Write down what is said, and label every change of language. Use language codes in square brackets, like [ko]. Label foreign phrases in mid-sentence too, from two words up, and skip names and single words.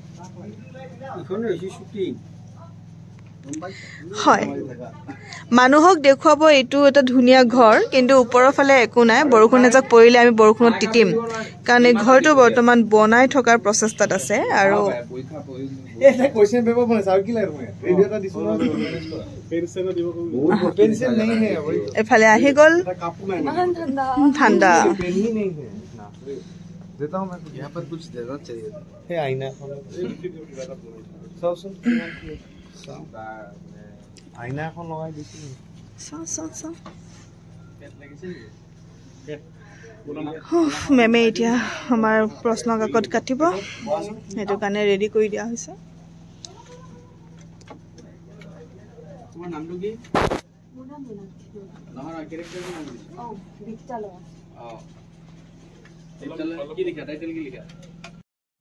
[as] হয় মানুহক দেখুৱাব এইটো এটা ধুনীয়া ঘৰ কিন্তু ওপৰৰ ফালে একো নাই বৰষুণ এজাক পৰিলে আমি বৰষুণত তিতিম কাৰণ এই ঘৰটো বৰ্তমান বনাই থকাৰ প্ৰচেষ্টাত আছে আৰু এফালে আহি গ'ল ঠাণ্ডা [hi] देता हूं मैं यहाँ पर कुछ देना चाहिए है आईना आईना [as] এখন লগাই দিছি মেমে এতিয়া আমাৰ প্ৰশ্ন কাকত কাটিব সেইটো কাৰণে ৰেডি কৰি দিয়া হৈছে তোমাৰ নামটো কি মোৰ নাম নহয় কেৰেক্টাৰৰ নাম বিক্টাল কি লিখা টাইটেল কি লিখা